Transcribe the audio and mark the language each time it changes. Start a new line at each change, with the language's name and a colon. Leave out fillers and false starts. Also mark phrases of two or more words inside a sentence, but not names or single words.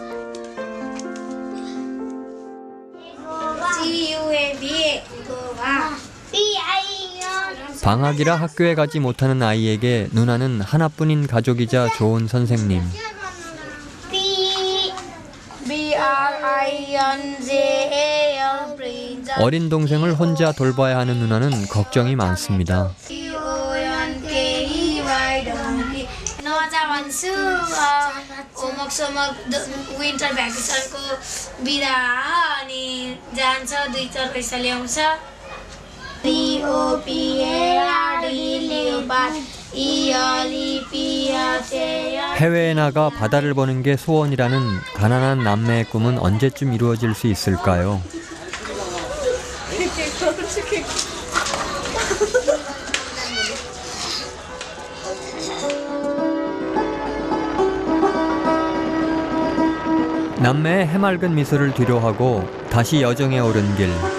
Korean: 방학이라 학교에 가지 못하는 아이에게 누나는 하나뿐인 가족이자 좋은 선생님. 어린 동생을 혼자 돌봐야 하는 누나는 걱정이 많습니다.
English: winter vacation
Nepali: बिदा अनि जान्छ 2-4 पैसा ल्याउँछ
Korean: 해외에 나가 바다를 보는 게 소원이라는 가난한 남매의 꿈은 언제쯤 이루어질 수 있을까요? 남매의 해맑은 미소를 뒤로하고 다시 여정에 오른 길.